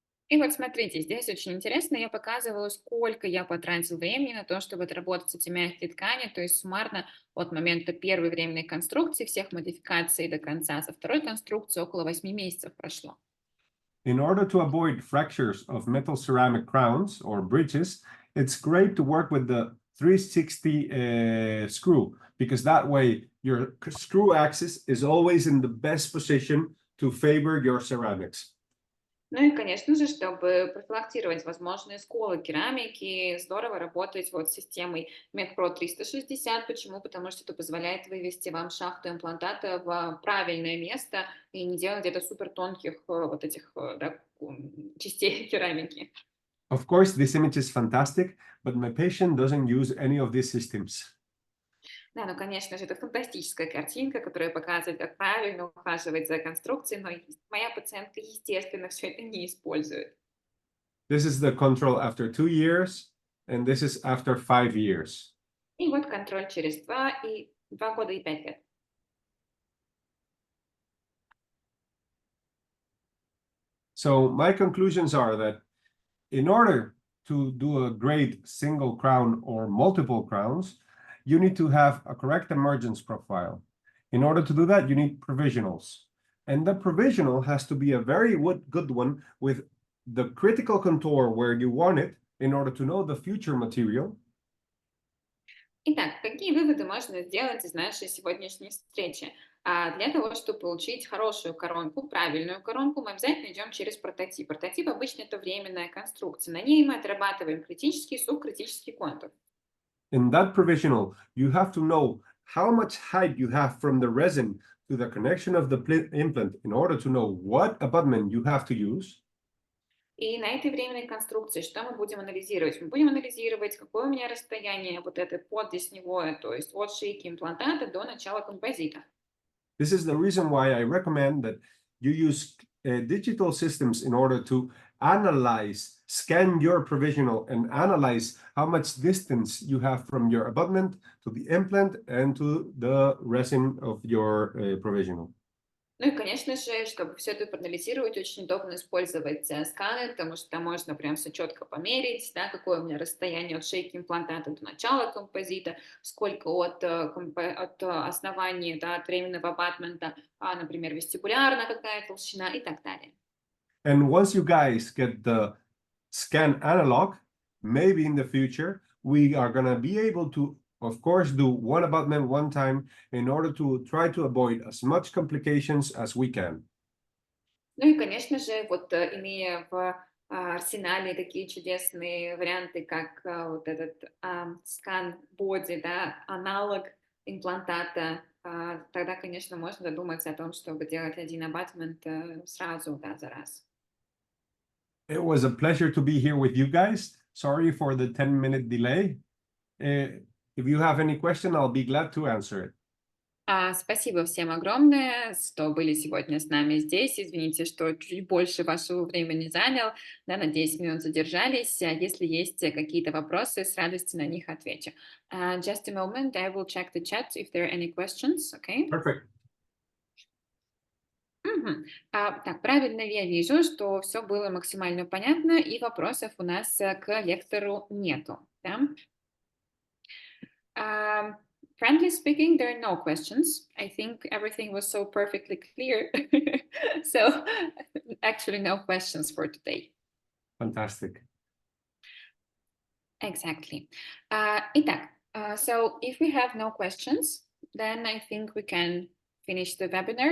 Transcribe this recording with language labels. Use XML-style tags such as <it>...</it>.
<ru>И вот смотрите, здесь очень интересно, я показываю, сколько я потратил времени на то, чтобы отработать эти мягкие ткани, то есть суммарно от момента первой временной конструкции, всех модификаций до конца, со второй конструкции около 8 месяцев прошло.</ru> <en>In order to avoid fractures of metal ceramic crowns or bridges, it's great to work with the 360 screw, because that way your screw axis is always in the best position to favor your ceramics.</en> <ru>Ну и, конечно же, чтобы профилактировать возможные сколы керамики, здорово работать вот с системой MedPro 360. Почему? Потому что это позволяет вывести вам шахту имплантата в правильное место и не делать где-то супер тонких вот этих да, частей керамики.</ru> <en>Of course, this image is fantastic, but my patient doesn't use any of these systems.</en> <ru>Да, ну, конечно же, это фантастическая картинка, которая показывает, как правильно ухаживать за конструкцией, но моя пациентка, естественно, все это не использует.</ru> <en>This is the control after 2 years, and this is after 5 years.</en> <ru>И вот контроль через 2 года и 5 лет.</ru> <en>So my conclusions are that in order to do a great single crown or multiple crowns, you need to have a correct emergence profile. In order to do that, you need provisionals. And the provisional has to be a very good one with the critical contour where you want it in order to know the future material.</en> <ru>Итак, какие выводы можно сделать из нашей сегодняшней встречи? Для того, чтобы получить хорошую коронку, правильную коронку, мы обязательно идем через прототип. Прототип обычно это временная конструкция. На ней мы отрабатываем критический и субкритический контур.</ru> <en>In that provisional, you have to know how much height you have from the resin to the connection of the implant in order to know what abutment you have to use.</en> <ru>И на этой временной конструкции что мы будем анализировать? Мы будем анализировать, какое у меня расстояние вот это поддесневое, то есть от шейки имплантата до начала композита.</ru> <en>This is the reason why I recommend that you use digital systems in order to analyze, scan your provisional and analyze how much distance you have from your abutment to the implant and to the resin of your provisional.</en> <ru>Ну и, конечно же, чтобы все это проанализировать, очень удобно использовать сканер, потому что там можно прям все четко померить, да, какое у меня расстояние от шейки имплантата до начала композита, сколько от основания, да, от временного абатмента, например, вестибулярная какая толщина и так далее.</ru> <en>And once you guys get the scan analog, maybe in the future, we are going to be able to, of course, do one abutment one time in order to try to avoid as much complications as we can.</en> <ru>Ну и, конечно же, вот имея в арсенале такие чудесные варианты, как вот этот скан боди, да, аналог имплантата, тогда, конечно, можно задуматься о том, чтобы делать один абатмент сразу, да, за раз.</ru> <en>It was a pleasure to be here with you guys. Sorry for the 10-minute delay. If you have any question, I'll be glad to answer it.</en> <ru>Спасибо всем огромное, что были сегодня с нами здесь. Извините, что чуть больше вашего времени занял. Да, на 10 минут задержались. Если есть какие-то вопросы, с радостью на них отвечу.</ru> <en>Just a moment, I will check the chat if there are any questions. Okay? Perfect.</en> <ru>Так, правильно ли я вижу, что все было максимально понятно и вопросов у нас к лектору нету? Да?</ru> <en>Frankly speaking, there are no questions. I think everything was so perfectly clear. So actually no questions for today. Fantastic. Exactly.</en> <ru>Итак,</ru> <en>so if we have no questions, then I think we can finish the webinar.</en>